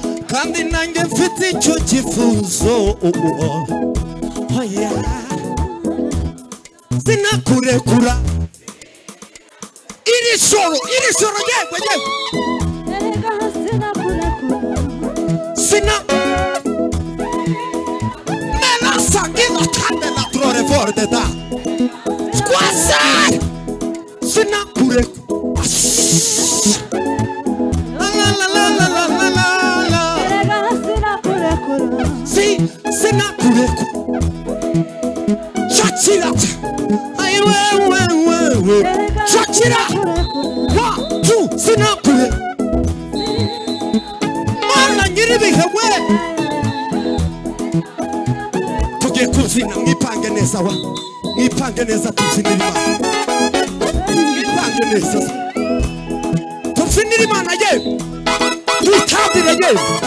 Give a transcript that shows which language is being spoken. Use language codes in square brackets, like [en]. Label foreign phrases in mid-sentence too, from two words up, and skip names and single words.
[rw] Kandi nanjye mfite icyo cyifuzo. Oya. Sinakurekura. Iri joro, iri joro, yewe, yewe. Sina-, me la sanguina cambia la flore verde da. Squash! Sinakureka. La, la, la, la, la, la, la, la. Erega sinakurekura. Si, sinakureka. Shakira. Ayi, we, we, we, we. Erega Shakira. sinakurekura. [en] One, two, [rw] sinakureka. Mana nyiribihe, we. Tugiye kuzina, mwipange neza, wa. Mwipange neza, tubyinire Imana. Mwipange neza. Tubyinire Imana, yewe. Tuyitambire, yewe.